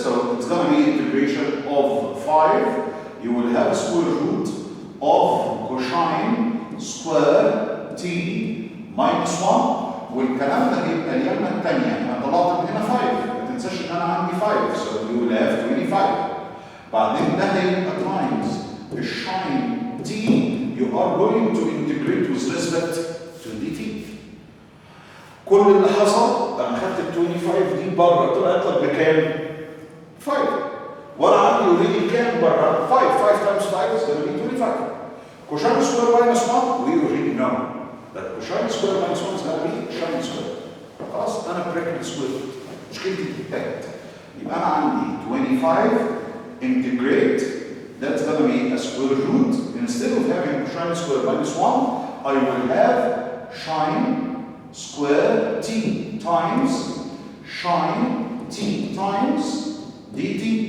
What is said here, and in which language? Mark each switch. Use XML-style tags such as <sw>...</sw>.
<en>So it's going to be integration of 5. You will have square root of cosine square t minus 1.</en> <ar>والكلام ده هيبقى اليمة الثانية. أنا طلعت من هنا 5. ما تنساش إن أنا عندي 5.</ar> <en>So you will have 25.</en> <ar>بعدين ده هيبقى</ar> <en>times</en> <ar>الشاين t.</ar> <en>You are going to integrate with respect to dt.</en> <ar>كل اللي حصل انا خدت ال 25 دي بره طلعت لك بكام؟ 5. وانا عندي اوريدي كام بره؟ 5.</ar> <en>5 times 5 is going to be 25. Cosine square minus 1 we already know that cosine square minus 1 is going to be sine square.</en> <ar>خلاص انا بريكت سكوير مشكلتي انتهت. يبقى انا عندي 25</ar> <en>integrate that's going to be a square root. Instead of having cosine square minus 1 I will have sine square t times sine t times dt.</en>